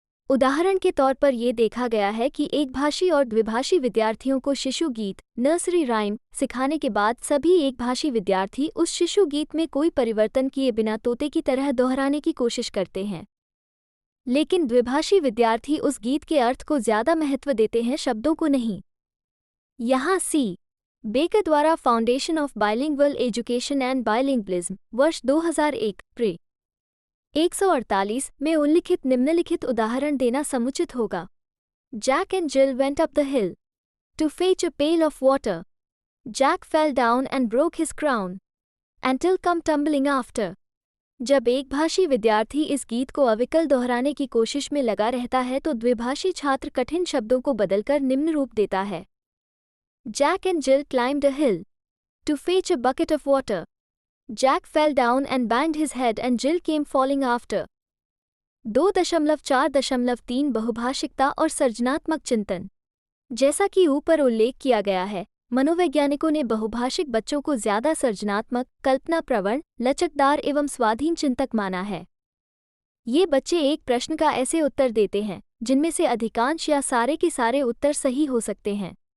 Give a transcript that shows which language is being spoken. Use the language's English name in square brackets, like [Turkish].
[Hindi] उदाहरण के तौर पर यह देखा गया है कि एक भाषी और द्विभाषी विद्यार्थियों को शिशु गीत नर्सरी राइम सिखाने के बाद सभी एक भाषी विद्यार्थी उस शिशु गीत में कोई परिवर्तन किए बिना तोते की तरह दोहराने की कोशिश करते हैं, लेकिन द्विभाषी विद्यार्थी उस गीत के अर्थ को ज्यादा महत्व देते हैं, शब्दों को नहीं। यहाँ सी बेकर द्वारा foundation of bilingual education and bilingualism वर्ष 2001 प्रे 148 में उल्लिखित निम्नलिखित उदाहरण देना समुचित होगा। [English] Jack and Jill went up the hill to fetch a pail of water. Jack fell down and broke his crown, and Jill came tumbling after. [Hindi] जब एक भाषी विद्यार्थी इस गीत को अविकल दोहराने की कोशिश में लगा रहता है तो द्विभाषी छात्र कठिन शब्दों को बदलकर निम्न रूप देता है। [English] Jack and Jill climbed a hill to fetch a bucket of water. Jack fell down and banged his head and Jill came falling after. [Hindi] 2.4.3 बहुभाषिकता और सर्जनात्मक चिंतन। जैसा कि ऊपर उल्लेख किया गया है, मनोवैज्ञानिकों ने बहुभाषिक बच्चों को ज्यादा सर्जनात्मक, कल्पना प्रवण, लचकदार एवं स्वाधीन चिंतक माना है। ये बच्चे एक प्रश्न का ऐसे उत्तर देते हैं जिनमें से अधिकांश या सारे के सारे उत्तर सही हो सकते हैं।